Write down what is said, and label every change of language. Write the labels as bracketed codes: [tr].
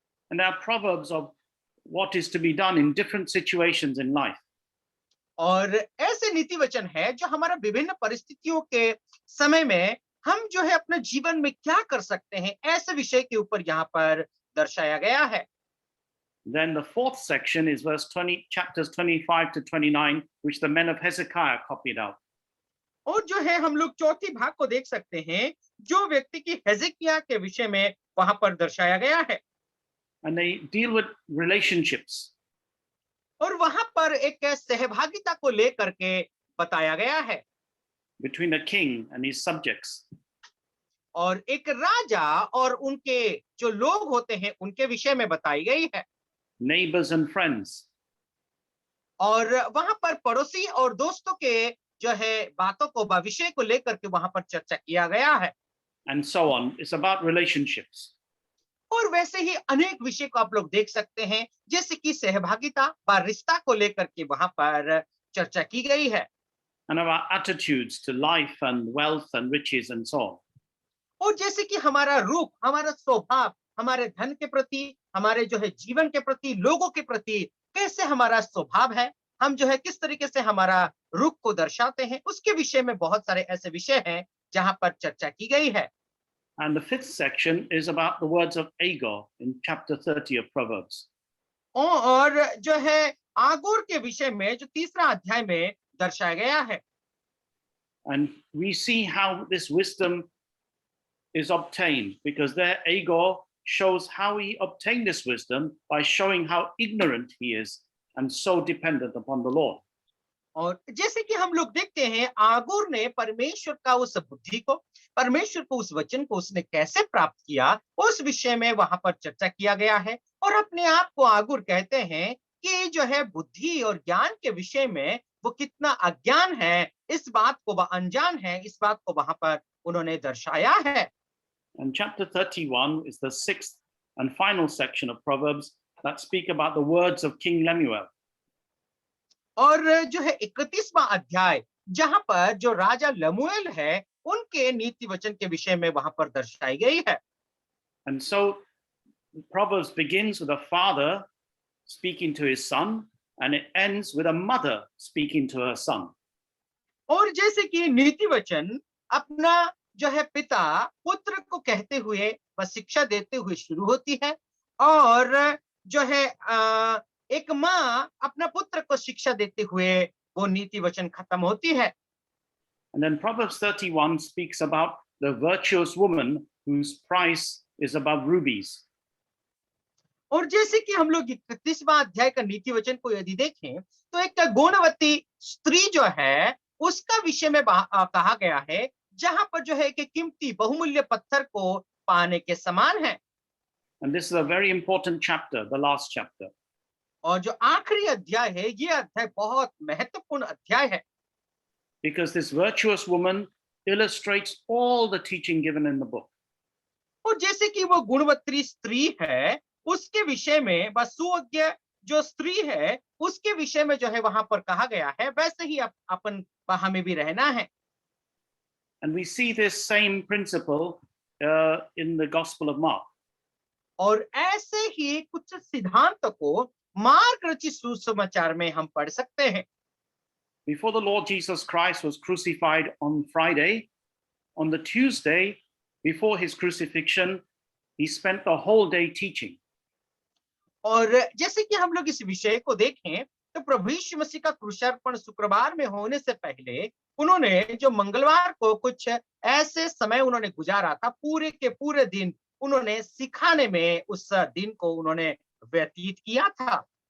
[en] And there are proverbs of what is to be done in different situations in life. [hi] और ऐसे नीति वचन है जो हमारा विभिन्न परिस्थितियों के समय में हम जो है अपने जीवन में क्या कर सकते हैं, ऐसे विषय के ऊपर यहाँ पर दर्शाया गया है। [en] Then the fourth section is chapters 25 to 29, which the men of Hezekiah copied out. [hi] और जो है हम लोग चौथी भाग को देख सकते हैं, जो व्यक्ति की हेजेकिया के विषय में वहां पर दर्शाया गया है। [en] And they deal with relationships. [hi] और वहां पर एक सहभागिता को लेकर के बताया गया है, [en] Between a king and his subjects. [hi] और एक राजा और उनके जो लोग होते हैं उनके विषय में बताई गई है। [en] Neighbors and friends. [hi] और वहां पर पड़ोसी और दोस्तों के जो है बातों को विषय को लेकर के वहां पर चर्चा किया गया है। [en] And so on. It's about relationships. [hi] और वैसे ही अनेक विषय को आप लोग देख सकते हैं, जैसे कि सहभागिता व रिश्ता को लेकर के वहां पर चर्चा की गई है। [en] And about attitudes to life and wealth and riches and so on. [hi] और जैसे कि हमारा रूप, हमारा स्वभाव, हमारे धन के प्रति, हमारे जो है जीवन के प्रति, लोगों के प्रति कैसे हमारा स्वभाव है, हम जो है किस तरीके से हमारा रूप को दर्शाते हैं, उसके विषय में बहुत सारे ऐसे विषय हैं जहां पर चर्चा की गई है। [en] And the fifth section is about the words of Agur in chapter 30 of Proverbs. [hi] और जो है आगोर के विषय में जो तीसरा अध्याय में दर्शाया गया है। [en] And we see how this wisdom is obtained, because there Agur shows how he obtained this wisdom by showing how ignorant he is and so dependent upon the Lord. [hi] और जैसे कि हम लोग देखते हैं, आगूर ने परमेश्वर का उस बुद्धि को, परमेश्वर को उस वचन को उसने कैसे प्राप्त किया, उस विषय में वहां पर चर्चा किया गया है। और अपने आप को आगूर कहते हैं कि जो है बुद्धि और ज्ञान के विषय में वो कितना अज्ञान है, इस बात को वह अनजान है, इस बात को वहां पर उन्होंने दर्शाया है। [en] And chapter 31 is the sixth and final section of Proverbs that speak about the words of King Lemuel. [hi] और जो है 31वां अध्याय, जहां पर जो राजा लमुएल है उनके नीति वचन के विषय में वहां पर दर्शाई गई है। [en] And so Proverbs begins with a father speaking to his son, and it ends with a mother speaking to her son. [hi] और जैसे कि नीति वचन अपना जो है पिता पुत्र को कहते हुए व शिक्षा देते हुए शुरू होती है, और जो है एक माँ अपना पुत्र को शिक्षा देते हुए वो नीति वचन खत्म होती है। [en] And then Proverbs 31 speaks about the virtuous woman whose price is above rubies. [hi] और जैसे कि हम लोग 31वां अध्याय का नीति वचन को यदि देखें, तो एक गुणवती स्त्री जो है उसका विषय में कहा गया है, जहां पर जो है कि कीमती बहुमूल्य पत्थर को पाने के समान है। [en] And this is a very important chapter, the last chapter. [hi] और जो आखिरी अध्याय है, ये अध्याय बहुत महत्वपूर्ण अध्याय है, [en] Because this virtuous woman illustrates all the teaching given in the book. [hi] और जैसे कि वो गुणवती स्त्री है, उसके विषय में व सुज्ञ जो स्त्री है उसके विषय में जो है वहां पर कहा गया है, वैसे ही अपन हमें भी रहना है। [en] And we see this same principle in the Gospel of Mark. [hi] और ऐसे ही कुछ सिद्धांत को मार्क रचित सुसमाचार में हम पढ़ सकते हैं। [en] Before the Lord Jesus Christ was crucified on Friday, on the Tuesday before his crucifixion, he spent the whole day teaching. [hi] और जैसे कि हम लोग इस विषय को देखें, तो प्रभु यीशु मसीह का क्रूसार्पण शुक्रवार में होने से पहले उन्होंने जो मंगलवार को कुछ ऐसे समय उन्होंने गुजारा था, पूरे के पूरे दिन उन्होंने सिखाने में उस दिन को उन्होंने व्यतीत किया था।